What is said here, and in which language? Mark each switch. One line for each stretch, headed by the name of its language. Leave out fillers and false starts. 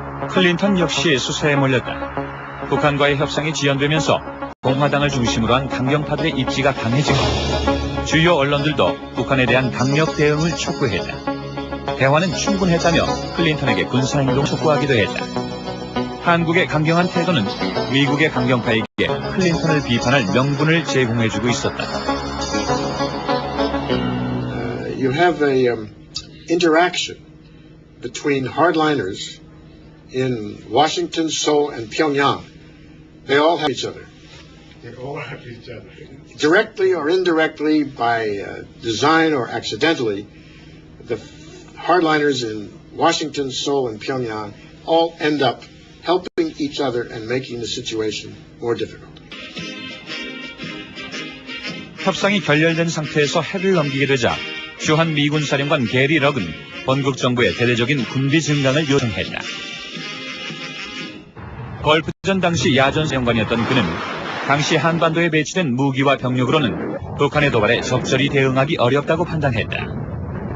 Korean: 클린턴 역시 수사에 몰렸다. 북한과의 협상이 지연되면서 공화당을 중심으로 한 강경파들의 입지가 강해지고 주요 언론들도 북한에 대한 강력 대응을 촉구했다. 대화는 충분했다며 클린턴에게 군사행동을 촉구하기도 했다. 한국의 강경한 태도는 미국의 강경파에게 클린턴을 비판할 명분을 제공해주고 있었다.
English: You have a interaction between hardliners in Washington, Seoul, and Pyongyang. They all have each other. They all have each other. Directly or indirectly, by design or accidentally, the hardliners in Washington, Seoul, and Pyongyang all end up helping each other and making the situation more difficult.
Korean: 협상이 결렬된 상태에서 해를 넘기게 되자 주한 미군 사령관 게리 럭은 본국 정부의 대대적인 군비 증강을 요청했다. 걸프전 당시 야전 사령관이었던 그는 당시 한반도에 배치된 무기와 병력으로는 북한의 도발에 적절히 대응하기 어렵다고 판단했다.